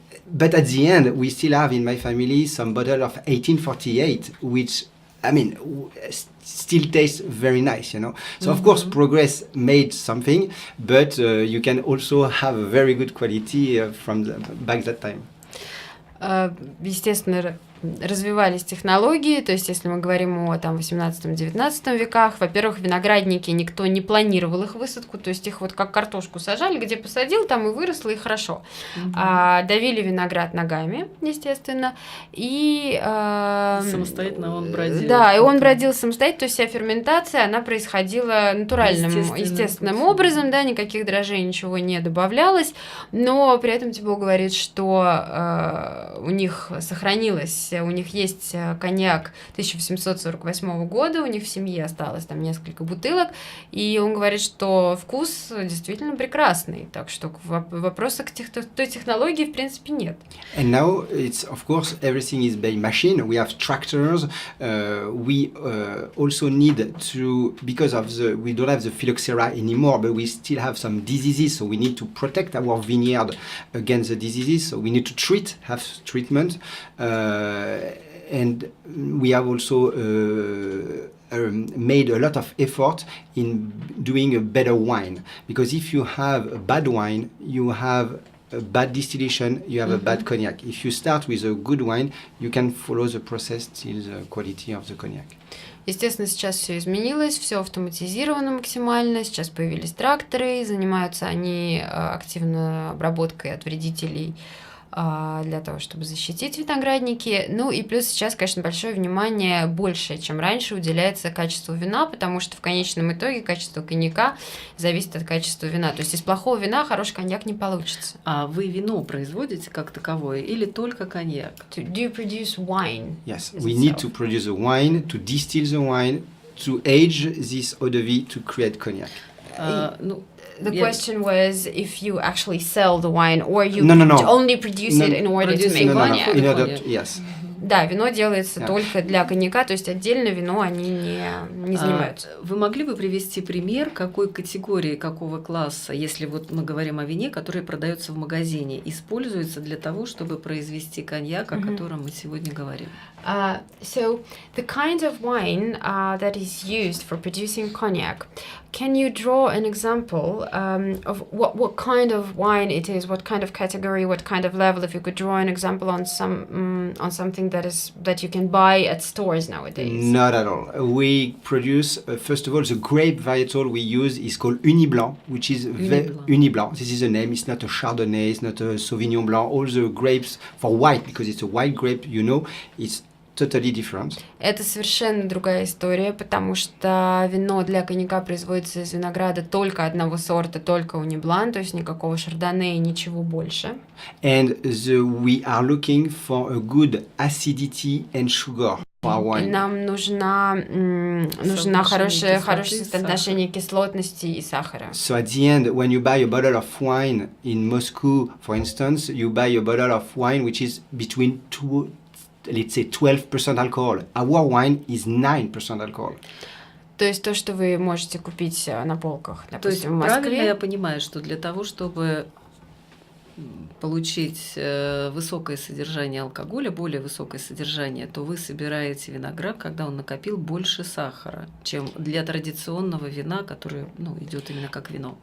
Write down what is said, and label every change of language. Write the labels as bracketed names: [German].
[English] But at the end, we still have in my family some bottle of 1848, which, I mean, still tastes very nice, you know. So of course, progress made something, but you can also have a very good quality from back that time. [Russian] Естественно, развивались технологии, то есть если мы говорим о там 18-19 веках, во-первых, виноградники, никто не планировал их высадку, то есть их вот как картошку сажали, где посадил, там и выросло, и хорошо. Давили виноград ногами, естественно, и... самостоятельно он бродил. Да, и он бродил самостоятельно, то есть вся ферментация, она происходила натуральным, естественным образом, да, никаких дрожжей, ничего не добавлялось, но при этом Тибо говорит, что у них сохранилось, у них есть коньяк 1848 года, у них в семье осталось там несколько бутылок, и он говорит, что вкус действительно прекрасный, так что вопроса к той технологии в принципе нет. [English] And now it's, of course, everything is by machine. We have tractors. We also need to, because of we don't have the phylloxera anymore, but we still have some diseases, so we need to protect our vineyard against the diseases. So we need to have treatment. And we have also made a lot of effort in doing a better wine. Because if you have a bad wine, you have a bad distillation, you have a bad cognac. If you start with a good wine, you can follow the process till the quality of the cognac. [Russian] Естественно, сейчас все изменилось, все автоматизировано максимально, сейчас появились тракторы, занимаются они активно обработкой от вредителей для того, чтобы защитить виноградники. Ну и плюс сейчас, конечно, большое внимание, больше, чем раньше, уделяется качеству вина, потому что в конечном итоге качество коньяка зависит от качества вина. То есть из плохого вина хороший коньяк не получится. А вы вино производите как таковое или только коньяк? [English] Do you produce wine? Yes, we need to produce the wine, to distill the wine, to age this eau de vie, to create cognac. The question was if you actually sell the wine or you No. only produce it in order to make cognac. Yes. [Russian] Да, вино делается только для коньяка, то есть отдельно вино они не занимаются. Вы могли бы привести пример, какой категории, какого класса, если вот мы говорим о вине, который продается в магазине, используется для того, чтобы произвести коньяк, о котором мы сегодня говорим? [English] So the kind of wine that is used for producing cognac, can you draw an example of what kind of wine it is, what kind of category, what kind of level? If you could draw an example on something that you can buy at stores nowadays. Not at all. We produce first of all the grape varietal we use is called Uniblanc, which is Uniblanc. This is the name. It's not a Chardonnay. It's not a Sauvignon Blanc. All the grapes for white, because it's a white grape. It's totally different. [Russian] Это совершенно другая история, потому что вино для коньяка производится из винограда только одного сорта, только Униблан, то есть никакого шардоне и ничего больше. [English] And we are looking for a good acidity and sugar for our wine. [Russian] И нам нужна хорошее соотношение кислотности и сахара. [English] So at the end, when you buy a bottle of wine in Moscow, for instance, you buy a bottle of wine which is between let's say 12% alcohol. Our wine is 9% alcohol. [Russian] То есть то, что вы можете купить на полках, допустим, в Москве. Правильно я понимаю, что для того, чтобы получить высокое содержание алкоголя, более высокое содержание, то вы собираете виноград, когда он накопил больше сахара, чем для традиционного вина, которое идет именно как вино.